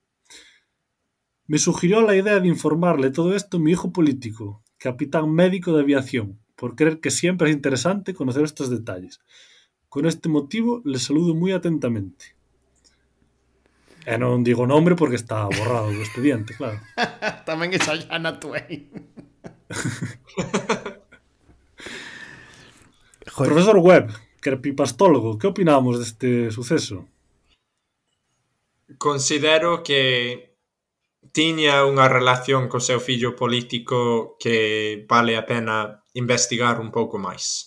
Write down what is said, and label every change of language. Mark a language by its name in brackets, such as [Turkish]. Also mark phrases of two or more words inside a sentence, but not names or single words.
[Spanish] Me sugirió la idea de informarle todo esto a mi hijo político, capitán médico de aviación, por creer que siempre es interesante conocer estos detalles. Con este motivo, le saludo muy atentamente. [Galician] Non digo nombre porque está borrado do expediente, claro. Tamén é Xana Twain. Profesor Webb, creepypastólogo, que opinamos deste suceso? Considero que tiña unha relación co seu fillo político que vale a pena investigar un pouco máis.